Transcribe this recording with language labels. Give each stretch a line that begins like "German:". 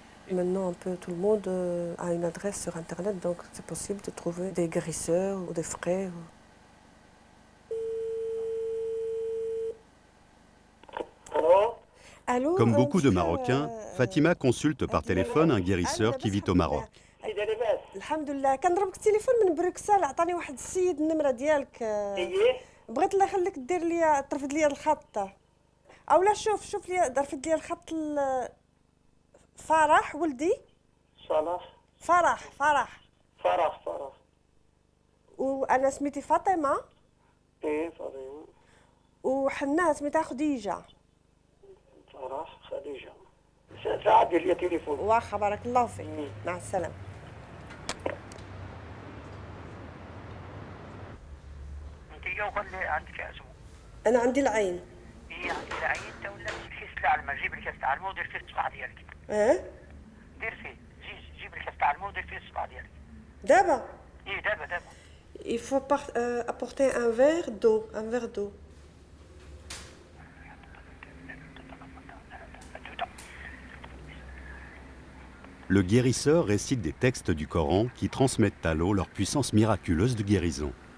French: Maintenant, un peu tout le monde a une adresse sur Internet, donc c'est possible de trouver des guérisseurs ou des frères. Allô, comme beaucoup de Marocains, Fatima consulte par téléphone un guérisseur qui vit au Maroc.
Arabic: Alhamdulillah, كنضربك التليفون من بروكسل عطاني واحد السيد النمره ديالك بغيت الله يخليك دير لي ترفد لي الخط اولا شوف لي رفد لي الخط فرح ولدي فرح وانا سميتي فاطمه فاطمه وحنان سميتها خديجه فرح خديجه ساعدي لي تليفون واخا بارك الله فيك مع السلامه. انت قال لي عندك عزم انا عندي العين. عندي العين ولا كيس تاع الماء، جيب الكاس تاع الماء ودير فيه الصباع ديالك. دير فيه، جيب الكاس تاع الماء ودير فيه الصباع ديالك. دابا؟ ايه دابا.
French: Il faut apporter un verre d'eau, un verre d'eau. Le guérisseur récite des textes du Coran qui transmettent à l'eau leur puissance miraculeuse de guérison.